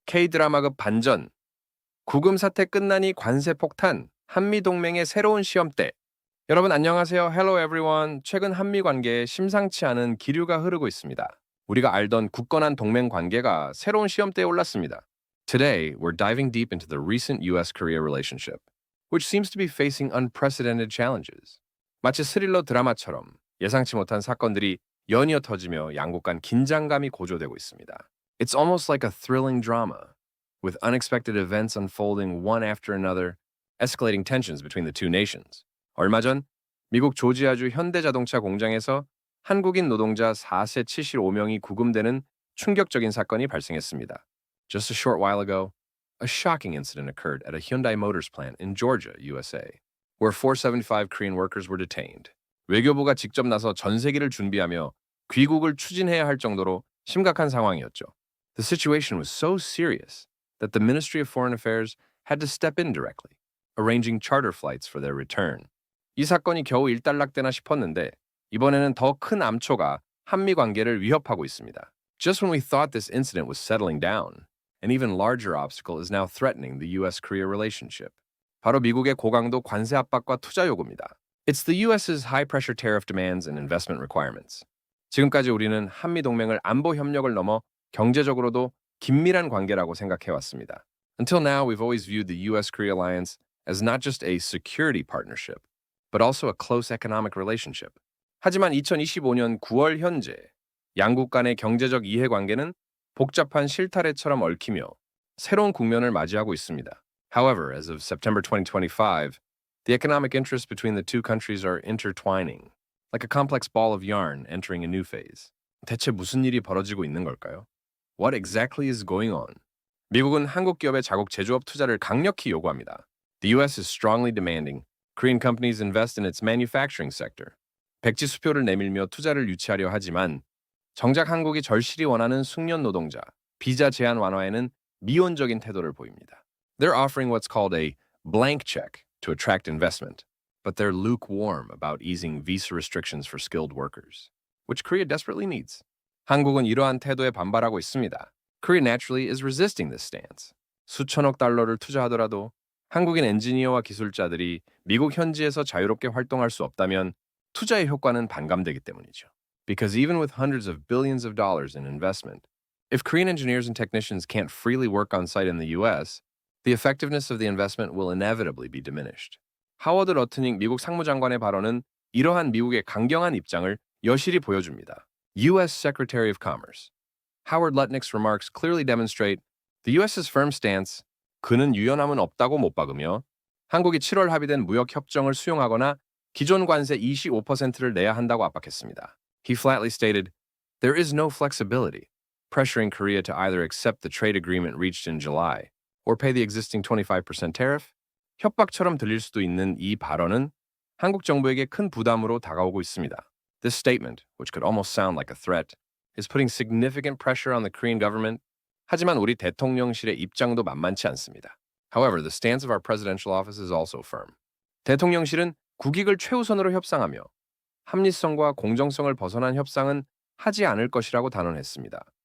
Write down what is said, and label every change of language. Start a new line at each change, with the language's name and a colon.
Korean: K-드라마급 반전, 구금 사태 끝나니 관세 폭탄, 한미 동맹의 새로운 시험대. 여러분 안녕하세요.
English: Hello everyone.
Korean: 최근 한미 관계에 심상치 않은 기류가 흐르고 있습니다. 우리가 알던 굳건한 동맹 관계가 새로운 시험대에 올랐습니다.
English: Today, we're diving deep into the recent US-Korea relationship, which seems to be facing unprecedented challenges.
Korean: 마치 스릴러 드라마처럼 예상치 못한 사건들이 연이어 터지며 양국 간 긴장감이 고조되고 있습니다.
English: It's almost like a thrilling drama, with unexpected events unfolding one after another, escalating tensions between the two nations.
Korean: 얼마 전 미국 조지아주 현대자동차 공장에서 한국인 노동자 4세 75명이 구금되는 충격적인 사건이 발생했습니다.
English: Just a short while ago, a shocking incident occurred at a Hyundai Motors plant in Georgia, USA, where 475 Korean workers were detained.
Korean: 외교부가 직접 나서 전세기를 준비하며 귀국을 추진해야 할 정도로 심각한 상황이었죠.
English: The situation was so serious that the Ministry of Foreign Affairs had to step in directly, arranging charter flights for their return.
Korean: 이 사건이 겨우 일단락되나 싶었는데 이번에는 더 큰 암초가 한미 관계를 위협하고 있습니다.
English: Just when we thought this incident was settling down, an even larger obstacle is now threatening the US-Korea relationship.
Korean: 바로 미국의 고강도 관세 압박과 투자 요구입니다.
English: It's the US's high-pressure tariff demands and investment requirements.
Korean: 지금까지 우리는 한미 동맹을 안보 협력을 넘어 경제적으로도 긴밀한 관계라고 생각해왔습니다.
English: Until now, we've always viewed the US-Korea alliance as not just a security partnership, but also a close economic relationship.
Korean: 하지만 2025년 9월 현재 양국 간의 경제적 이해관계는 복잡한 실타래처럼 얽히며 새로운 국면을 맞이하고 있습니다.
English: However, as of September 2025, the economic interests between the two countries are intertwining, like a complex ball of yarn entering a new phase.
Korean: 대체 무슨 일이 벌어지고 있는 걸까요?
English: What exactly is going on?
Korean: 미국은 한국 기업의 자국 제조업 투자를 강력히 요구합니다.
English: The US is strongly demanding Korean companies invest in its manufacturing sector.
Korean: 백지 수표를 내밀며 투자를 유치하려 하지만 정작 한국이 절실히 원하는 숙련 노동자, 비자 제한 완화에는 미온적인 태도를 보입니다.
English: They're offering what's called a blank check to attract investment, but they're lukewarm about easing visa restrictions for skilled workers, which Korea desperately needs.
Korean: 한국은 이러한 태도에 반발하고 있습니다.
English: Korea naturally is resisting this stance.
Korean: 수천억 달러를 투자하더라도 한국인 엔지니어와 기술자들이 미국 현지에서 자유롭게 활동할 수 없다면 투자의 효과는 반감되기 때문이죠.
English: Because even with hundreds of billions of dollars in investment, if Korean engineers and technicians can't freely work on site in the US, the effectiveness of the investment will inevitably be diminished.
Korean: 하워드 러트닉 미국 상무장관의 발언은 이러한 미국의 강경한 입장을 여실히 보여줍니다.
English: US Secretary of Commerce Howard Lutnick's remarks clearly demonstrate the US's firm stance,
Korean: 그는 유연함은 없다고 못 박으며 한국이 7월 합의된 무역 협정을 수용하거나 기존 관세 25%를 내야 한다고 압박했습니다.
English: He flatly stated, there is no flexibility, pressuring Korea to either accept the trade agreement reached in July or pay the existing 25% tariff.
Korean: 협박처럼 들릴 수도 있는 이 발언은 한국 정부에게 큰 부담으로 다가오고 있습니다.
English: This statement, which could almost sound like a threat, is putting significant pressure on the Korean government.
Korean: 하지만 우리 대통령실의 입장도 만만치 않습니다.
English: However, the stance of our presidential office is also firm.
Korean: 대통령실은 국익을 최우선으로 협상하며 합리성과 공정성을 벗어난 협상은 하지 않을 것이라고 단언했습니다.